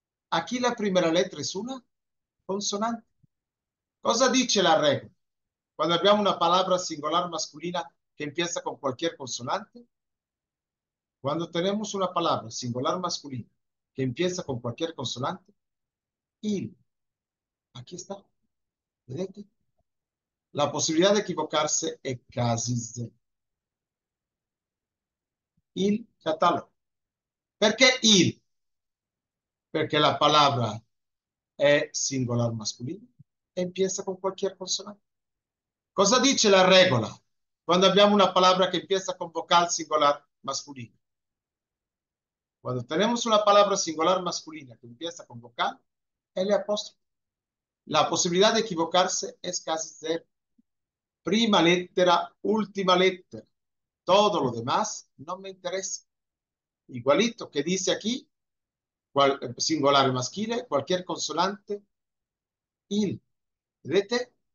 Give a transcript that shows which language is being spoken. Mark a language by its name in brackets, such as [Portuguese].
[Spanish] Aquí la primera letra es una consonante. [Italian] Cosa dice [Spanish] la regla? Cuando [Italian] abbiamo [Spanish] una palabra singular masculina que empieza con cualquier consonante, cuando tenemos una palabra singular masculina que empieza con cualquier consonante, il, aquí está, [Italian] ¿vedete? La possibilità di equivocarsi è quasi zero. Il catalogo. Perché il? Perché la [Spanish] palabra [Italian] è [Spanish] singolar masculino [Italian] e [Spanish] empieza con cualquier consonante. [Italian] Cosa dice la regola quando abbiamo una [Spanish] palabra que empieza con vocal singular masculino? Cuando tenemos una palabra singular masculina que empieza con vocal, L apóstrofe. La posibilidad de equivocarse es casi cero. [Italian] Prima lettera, última lettera. [Spanish] Todo lo demás no me interesa. Igualito que dice aquí, singular [Italian] maschile, [Spanish] cualquier consonante, il. [Italian] ¿Vedete?